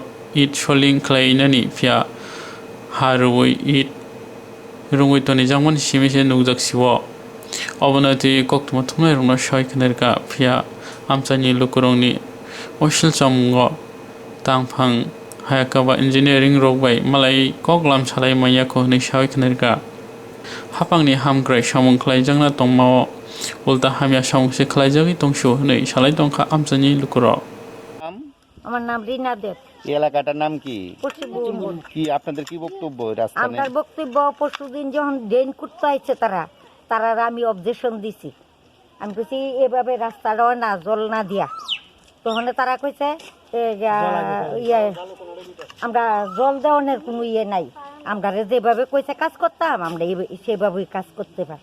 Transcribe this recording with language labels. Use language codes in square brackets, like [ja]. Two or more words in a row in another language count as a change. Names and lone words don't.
[trp] it soling klainani pia harui it rungui toni jangmani simise nukjaksiwo obonati koktoma thumnai rungna shoiknerka pia amchani lukurongni osil chamungo tangphang hayakaba engineering rokbai malai koklam salai maya ko ni shoiknerka hapangni hamgrai samung khlaijangna tongmao ulta hamya samung se khlaijagi tongshu nei salai tongkha amchani lukuro [bn] আমার নাম রিনা দেব। এই এলাকাটার নাম কি? পশ্চিমবঙ্গ। কি আপনাদের কি বক্তব্য রাস্তা নিয়ে? আমার বক্তব্য পরশুদিন যখন ড্রেন করতে আইছে তারা আমি অবজেকশন দিছি। আমি কইছি এভাবে রাস্তাটাও না জল না দিয়া। তখন তারা কইছে আমরা জল দেওয়ানোর কোনো ইয়ে নাই, আমরা যেভাবে কইছে কাজ করতাম আমরা সেভাবেই কাজ করতে পারি।